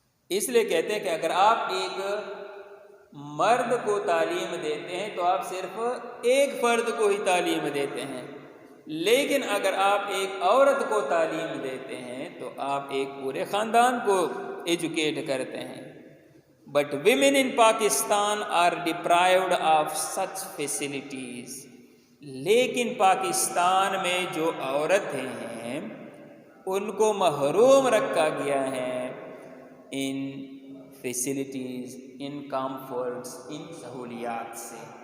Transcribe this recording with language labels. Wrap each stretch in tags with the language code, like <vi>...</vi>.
<ur>اس لیے کہتے ہیں کہ اگر آپ ایک مرد کو تعلیم دیتے ہیں تو آپ صرف ایک فرد کو ہی تعلیم دیتے ہیں, لیکن اگر آپ ایک عورت کو تعلیم دیتے ہیں تو آپ ایک پورے خاندان کو ایجوکیٹ کرتے ہیں.</ur> <en>But women in Pakistan are deprived of such facilities.</en> <ur>لیکن پاکستان میں جو عورتیں ہیں ان کو محروم رکھا گیا ہے</ur> <en>ان فیسلٹیز, ان کمفرٹس,</en> <ur>ان سہولیات سے.</ur>